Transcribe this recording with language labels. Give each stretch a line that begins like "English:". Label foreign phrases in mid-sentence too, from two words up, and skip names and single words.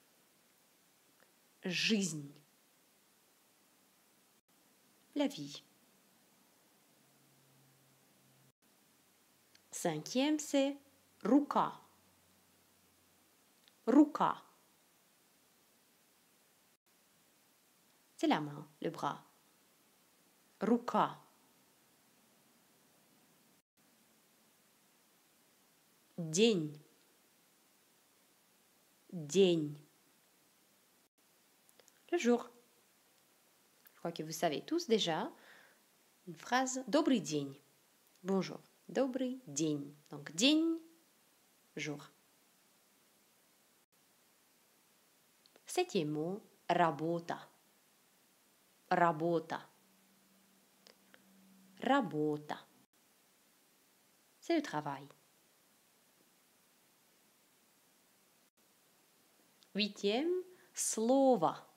Russian: Жизнь.
French: La vie. Cinquième, c'est рука.
Russian: Рука.
French: C'est la main, le bras.
Russian: Рука. День. День.
French: Le jour. Je crois que vous savez tous déjà une phrase
Russian: Добрый день. Bonjour. Добрый день.
French: Donc день, jour. Septième mot,
Russian: работа. Работа. Работа.
French: C'est le travail. Huitième,
Russian: слово.